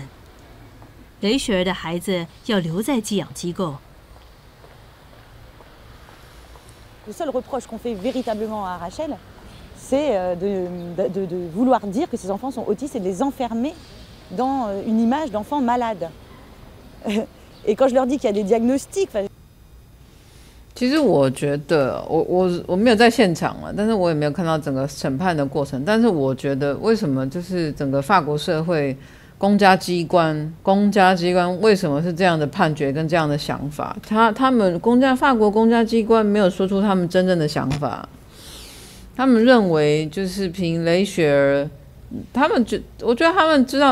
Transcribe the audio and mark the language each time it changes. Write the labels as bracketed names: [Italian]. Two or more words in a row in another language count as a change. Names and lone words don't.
[Chinese] 雷雪儿的孩子要留在寄养机构。 [French] Le seul reproche qu'on fait véritablement à Rachel, c'est de vouloir dire que ses enfants sont autistes et de les enfermer dans une image d'enfants malades. Et quand je leur dis qu'il y a des diagnostics, [Chinese] 其实我觉得，我没有在现场了，但是我也没有看到整个审判的过程。但是我觉得，为什么就是整个法国社会公家机关为什么是这样的判决跟这样的想法？他们法国公家机关没有说出他们真正的想法，他们认为就是凭雷雪儿，我觉得他们知